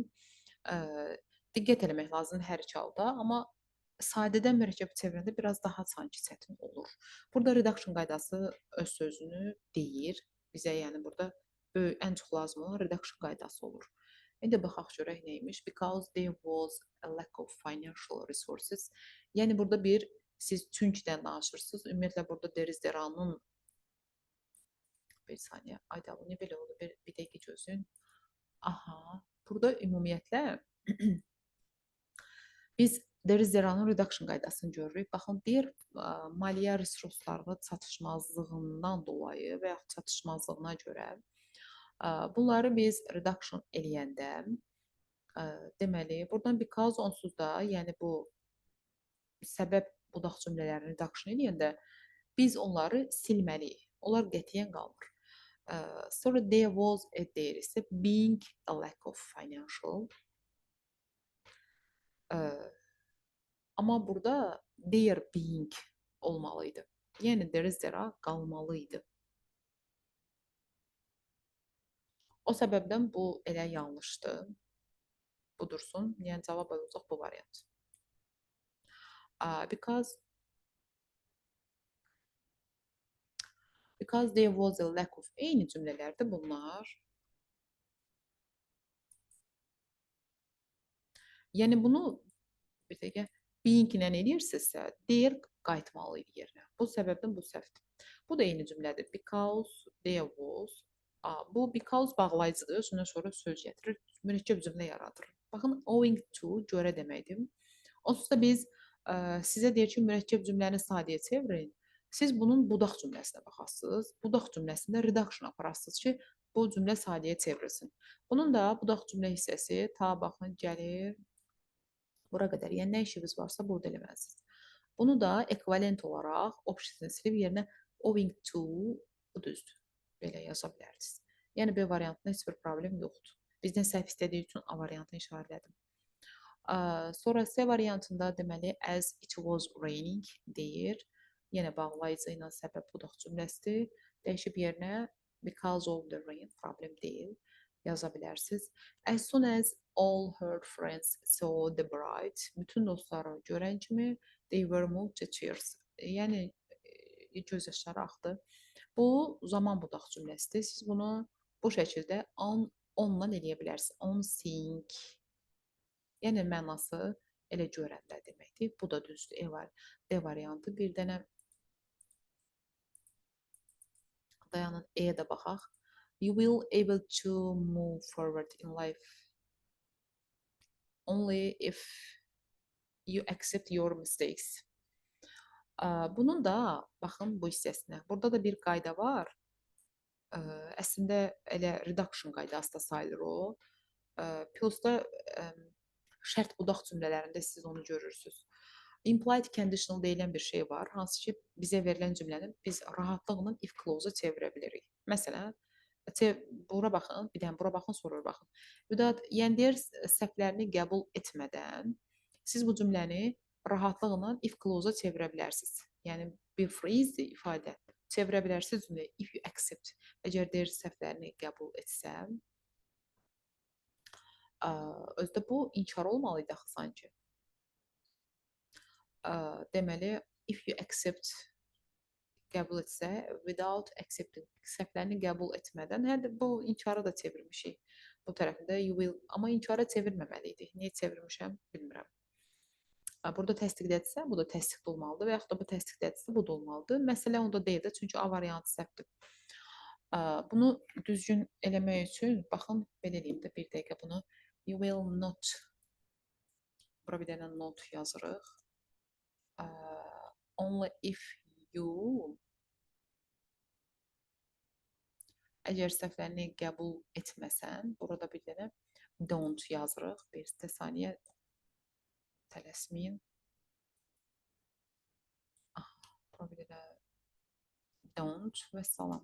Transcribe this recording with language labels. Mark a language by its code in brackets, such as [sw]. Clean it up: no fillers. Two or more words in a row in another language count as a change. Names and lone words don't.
[az] Diqqət eləmək lazımdır hər iki halda, amma sadədən mürəkkəbə çevirəndə biraz daha sanki çətin olur. Burada redaction qaydası öz sözünü deyir bizə, yəni burada ən çox lazım olan redaction qaydası olur. İndi baxaq görək neymiş. [en] Because there was a lack of financial resources. [az] Yəni burada siz çünkidən danışırsınız. Ümumiyyətlə burada [en] there is there'nın [az] bir saniyə. Ayda bu nə belə oldu? Bir dəqiqə gözləyin. Aha. Burada ümumiyyətlə biz [en] there is there'nın [az] redaction qaydasını görürük. Baxın, deyir maliyyə resurslarının çatışmazlığından dolayı və ya çatışmazlığına görə bunları biz redaction eləyəndə deməli, buradan because onsuz da, yəni bu səbəb budaq cümlələrini redaction eləyəndə biz onları silməliyik. Onlar qətiyyən qalmır. [en] Sonra there was a there isə being a lack of financial. [az] Amma burada [en] there being [az] olmalıydı. Yəni [en] there is there [az] qalmalıydı. O səbəbdən bu elə yanlışdır. Bu dursun. Yəni cavab olacaq bu variant. [en] Because there was a lack of [az] eyni cümlələrdir bunlar. Yəni bunu bir dəqiqə being ilə edirsinizsə, there qayıtmalıydı yerinə. Bu səbəbdən bu səhvdir. Bu da eyni cümlədir. [en] Because there was. [az] Bu because bağlayıcıdır. Sonra söz gətirir. Mürəkkəb cümlə yaradır. Baxın, [en] owing to [az] görə deməkdir. Onsuz da biz sizə deyir ki, mürəkkəb cümləni sadəyə çevirin. Siz bunun budaq cümləsinə baxasınız. Budaq cümləsində redaction aparasınız ki, bu cümlə sadəyə çevrilsin. Bunun da budaq cümlə hissəsi ta baxın gəlir bura qədər. Yəni nə işiniz varsa burada eləməlisiniz. Bunu da ekvivalent olaraq option silib yerinə [en] owing to [az] bu düzdür. Belə yaza bilərsiniz. Yəni B variantında heç bir problem yoxdur. Bizdən səhv istədiyi üçün A variantını işarələdim. Sonra C variantında deməli [en] as it was raining [az] deyir. Yenə bağlayıcı ilə səbəb budaq cümləsidir. Dəyişib yerinə [en] because of the rain [az] problem deyil. Yaza bilərsiniz. [en] As soon as all her friends saw the bride, [az] bütün dostları görən kimi [en] they were moved to tears. [az] Yəni göz yaşları axdı. Bu zaman budaq cümləsidir. Siz bunu bu şəkildə onla eləyə bilərsiniz. [en] On seeing. [az] Yəni mənası elə görəndə deməkdir. Bu da düzdür. D variantı. Bir dənə dayanın E-yə də baxaq. [en] You will able to move forward in life only if you accept your mistakes. [az] Bunun da baxın bu hissəsinə. Burada da bir qayda var. Əslində elə redaction qaydası da sayılır o. Plus da şərt budaq cümlələrində siz onu görürsünüz. [en] Implied conditional [az] deyilən bir şey var, hansı ki bizə verilən cümləni biz rahatlıqla [en] if clause-a [az] çevirə bilərik. Məsələn, bura baxın, bir dənə bura baxın, sonra baxın. Without, yəni deyir, səhvlərini qəbul etmədən siz bu cümləni rahatlıqla [en] if clause-a [az] çevirə bilərsiniz. Yəni bir phrase, ifadə çevirə bilərsiniz cümləyə [en] if you accept. [az] Əgər deyir səhvlərini qəbul etsəm, özdə bu inkar olmalıydı axı sanki. Deməli, [en] if you accept [az] qəbul etsə, [en] without accepting [az] səhvlərini qəbul etmədən, hə bu inkara da çevirmişik. Bu tərəfində [en] you will, [az] amma inkara çevirməməli idi. Niyə çevirmişəm, bilmirəm. Burada təsdiqlədirsə, bu da təsdiq olmalıdır və yaxud da bu təsdiqlədirsə, bu da olmalıdır. Məsələ onda deyil də, çünki A variantı səhvdir. Bunu düzgün eləmək üçün, baxın, belə eləyim də, bir dəqiqə bunu. [en] You will not, [az] bura bir dənə not yazırıq. [en] Only if you, [az] əgər səhvlərini qəbul etməsən, burada bir dənə don't yazırıq. Bir saniyə tələsməyin. Bura bir dənə don't və salam.